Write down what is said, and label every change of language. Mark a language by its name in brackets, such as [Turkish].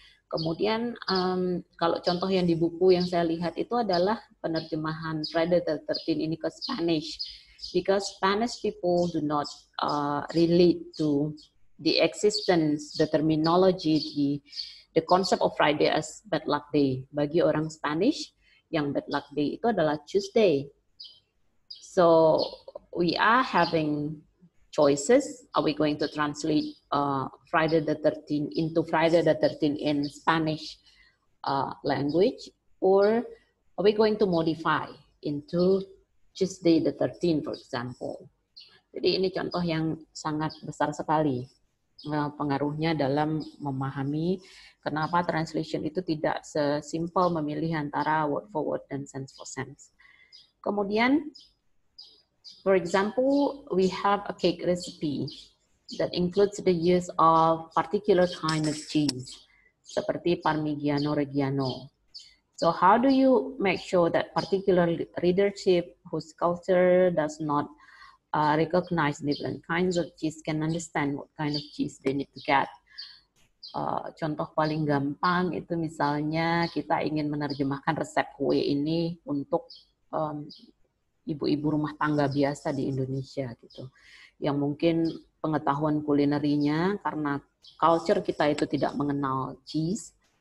[Indonesian] Kemudian kalau contoh yang di buku yang saya lihat itu adalah penerjemahan Friday the 13th ini ke Spanish, [English] because Spanish people do not relate to the existence, the terminology, the concept of Friday as bad luck day. [Indonesian] Bagi orang Spanish, yang bad luck day itu adalah Tuesday. [English] So we are having choices. Are we going to translate Friday the 13th into Friday the 13th in Spanish language, or are we going to modify into Tuesday the 13th, for example? [Indonesian] Jadi ini contoh yang sangat besar sekali pengaruhnya dalam memahami kenapa translation itu tidak sesimpel memilih antara word for word dan sense for sense. [English] Kemudian, for example, we have a cake recipe. that includes the use of particular kind of cheese, seperti Parmigiano Reggiano. So how do you make sure that particular readership whose culture does not recognize different kinds of cheese can understand what kind of cheese they need to get? [Indonesian] Contoh paling gampang itu misalnya kita ingin menerjemahkan resep kue ini untuk ibu-ibu rumah tangga biasa di Indonesia gitu, yang mungkin pengetahuan kulinerinya karena culture kita itu tidak mengenal cheese,